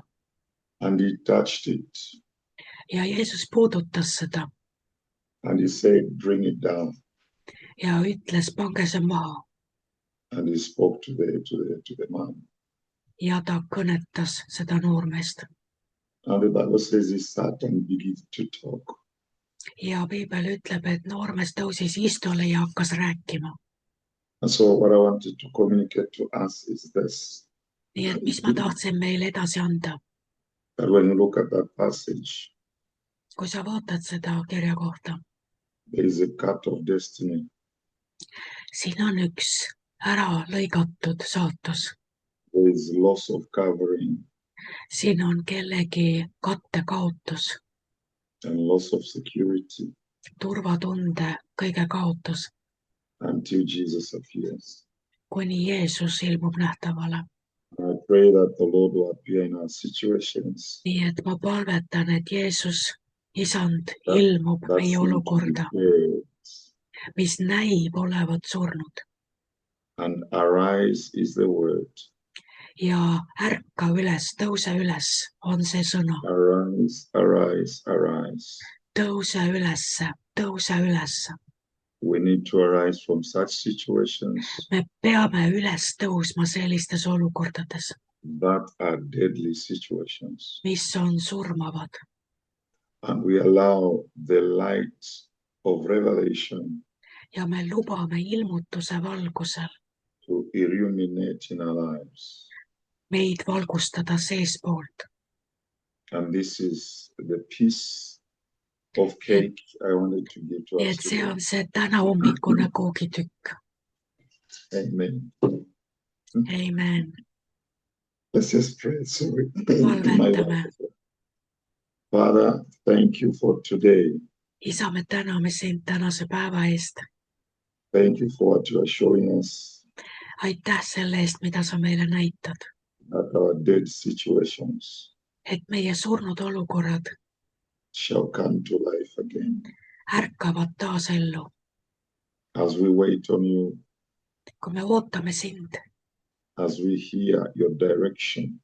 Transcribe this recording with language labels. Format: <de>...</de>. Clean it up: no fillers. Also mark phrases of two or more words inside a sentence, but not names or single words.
<en>And he touched it</en> <et>Ja Jeesus puudutas seda</et> <en>and he said, bring it down.</en> <et>ja ütles, pange see maha.</et> <en>And he spoke to the man.</en> <et>Ja ta kõnetas seda noormeest.</et> <en>And the Bible says he sat and began to talk.</en> <et>Ja Piibel ütleb, et noormees tõusis istule ja hakkas rääkima.</et> <en>And so what I wanted to communicate to us is this.</en> <et>Nii et mis ma tahtsin meile edasi anda?</et> <en>That when you look at that passage,</en> <et>Kui sa vaatad seda kirja kohta,</et> <en>there is a cut of destiny.</en> <et>siin on üks ära lõigatud saatus.</et> <en>There is loss of covering</en> <et>Siin on kellegi kattekaotus,</et> <en>and loss of security</en> <et>turvatunde kõige kaotus,</et> <en>until Jesus appears.</en> <et>kuni Jeesus ilmub nähtavale.</et> <en>I pray that the Lord will appear in our situations.</en> <et>Nii et ma palvetan, et Jeesus, Isand, ilmub</et> <en>That</en> <et>meie</et> <en>seem to be</en> <et>olukorda,</et> <en>dead.</en> <et>mis näib olevat surnud.</et> <en>And arise is the word.</en> <et>Ja ärka üles, tõuse üles, on see sõna.</et> <en>Arise, arise, arise.</en> <et>Tõuse ülesse, tõuse ülesse.</et> <en>We need to arise from such situations</en> <et>Me peame üles tõusma sellistes olukordades,</et> <en>that are deadly situations.</en> <et>mis on surmavad.</et> <en>And we allow the light of revelation</en> <et>Ja me lubame ilmutuse valgusel</et> <en>to illuminate in our lives.</en> <et>meid valgustada seespoolt.</et> <en>And this is the piece of cake I wanted to give to</en> <et>Nii</et> <en>us</en> <et>et see</et> <en>today.</en> <et>on see tänahommikune koogitükk.</et> <en>Amen.</en> <et>Amen.</et> <en>Let's just pray. Sorry.</en> <et>Palvetame.</et> <en>Father, thank you for today.</en> <et>Isa, me täname sind tänase päeva eest.</et> <en>Thank you for what you are showing us,</en> <et>Aitäh selle eest, mida sa meile näitad.</et> <en>that our dead situations</en> <et>Et meie surnud olukorrad</et> <en>shall come to life again.</en> <et>ärkavad taas ellu.</et> <en>As we wait on you,</en> <et>Kui me ootame sind</et> <en>as we hear your direction,</en>